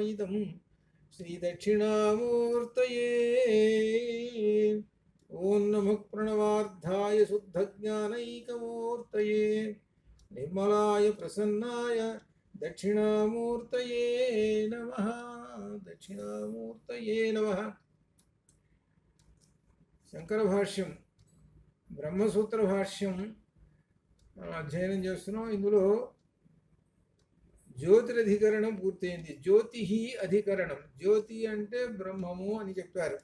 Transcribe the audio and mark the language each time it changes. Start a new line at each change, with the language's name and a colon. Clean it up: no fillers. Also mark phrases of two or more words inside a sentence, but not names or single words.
Sanskrit: इदं श्रीदक्षिणामूर्तये। ॐ नमः प्रणवार्धाय शुद्धज्ञानैकमूर्तये निर्मलाय प्रसन्नाय दक्षिणामूर्तये नमः। दक्षिणामूर्तये नमः।
Telugu: శంకర భాష్యం బ్రహ్మసూత్ర భాష్యం మనం అధ్యయనం చేస్తున్నాం. ఇందులో జ్యోతిరధికరణం పూర్తయింది. జ్యోతి అధికరణం. జ్యోతి అంటే బ్రహ్మము అని చెప్పారు.